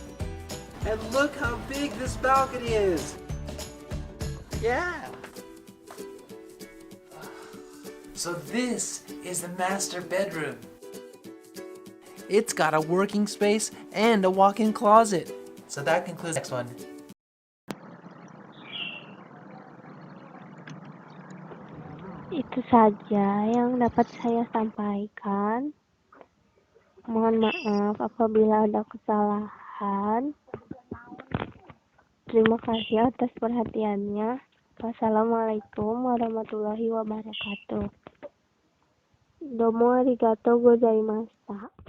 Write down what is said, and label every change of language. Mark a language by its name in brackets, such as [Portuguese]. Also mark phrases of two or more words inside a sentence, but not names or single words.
[English] And look how big this balcony is. Yeah. So this is the master bedroom. It's got a working space and a walk-in closet. So that concludes the next one. [Indonesian] Itu saja yang dapat saya sampaikan. Mohon maaf apabila ada kesalahan. Terima kasih atas perhatiannya. [Arabic] والسلام عليكم ورحمة الله وبركاته. [Japanese] どうもありがとうございました.